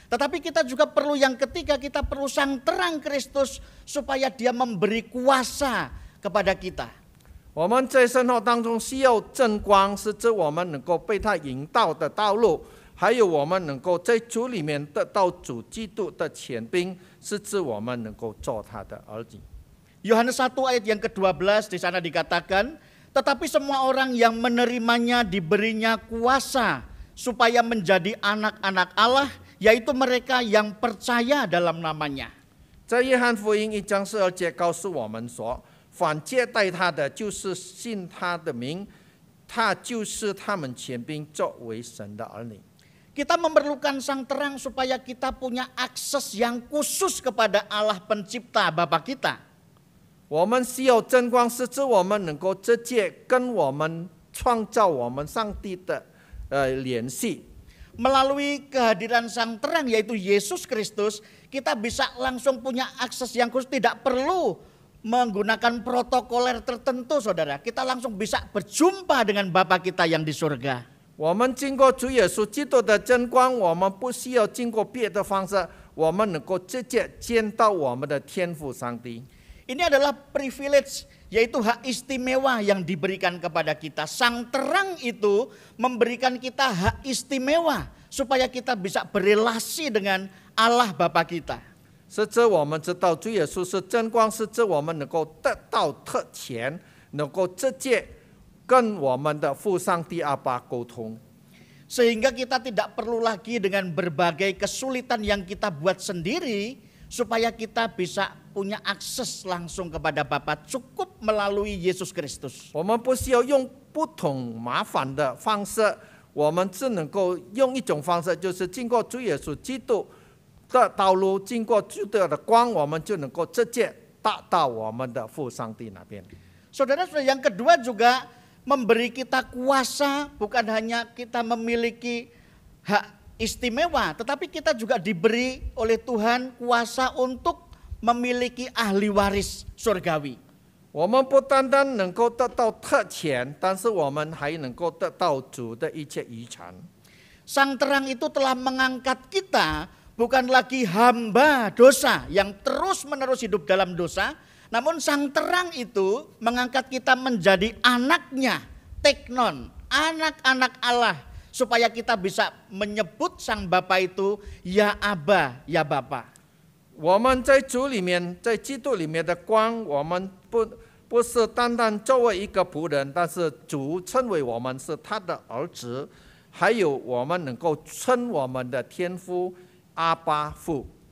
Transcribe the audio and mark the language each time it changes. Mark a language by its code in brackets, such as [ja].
[id] Tetapi kita juga perlu yang ketiga, kita perlu sang terang Kristus supaya Dia memberi kuasa kepada kita. [zh] 我们在生活当中需要真光，使之我们能够被他引导的道路，还有我们能够在主里面得到主基督的权柄，使之我们能够做他的儿女。 [id] Yohanes 1 ayat yang ke-12 di sana dikatakan, Tetapi semua orang yang menerimanya diberinya kuasa supaya menjadi anak-anak Allah, yaitu mereka yang percaya dalam namanya. [zh] 在约翰福音1章12节告诉我们说，凡接待他的，就是信他的名，他就是他们权柄作为神的儿女。 [id] Kita memerlukan sang terang supaya kita punya akses yang khusus kepada Allah pencipta Bapa kita. [zh] 我们需要真光，使之我们能够直接跟我们创造我们上帝的联系。 [id] Melalui kehadiran sang terang yaitu Yesus Kristus, kita bisa langsung punya akses yang khusus, tidak perlu menggunakan protokoler tertentu, saudara. Kita langsung bisa berjumpa dengan Bapa kita yang di surga. [zh] 我们经过主耶稣基督的真光，我们不需要经过别的方式，我们能够直接见到我们的天父上帝。 [id] Ini adalah privilege, yaitu hak istimewa yang diberikan kepada kita. Sang terang itu memberikan kita hak istimewa supaya kita bisa berelasi dengan Allah Bapa kita. [zh] 使之我们知道主耶稣是真光，使之我们能够得到特权，能够直接跟我们的父上帝阿爸沟通。 [id] Sehingga kita tidak perlu lagi dengan berbagai kesulitan yang kita buat sendiri supaya kita bisa punya akses langsung kepada Bapa, cukup melalui Yesus Kristus. [zh] 我们不需要用不同麻烦的方式，我们只能够用一种方式，就是经过主耶稣基督的道路，经过基督的光，我们就能够直接达到我们的父上帝那边。 [id] Saudara-saudara, yang kedua juga memberi kita kuasa, bukan hanya kita memiliki hak istimewa, tetapi kita juga diberi oleh Tuhan kuasa untuk memiliki ahli waris surgawi. [zh] 我们不单单能够得到特权，但是我们还能够得到主的一切遗产。 [id] Sang terang itu telah mengangkat kita bukan lagi hamba dosa yang terus-menerus hidup dalam dosa, namun sang terang itu mengangkat kita menjadi anaknya, teknon, anak-anak Allah, supaya kita bisa menyebut sang Bapa itu ya Aba, ya Bapa. [zh] 我们在主里面，在基督里面的光，我们不是单单作为一个仆人，但是主称为我们是他的儿子，还有我们能够称我们的天父阿爸父。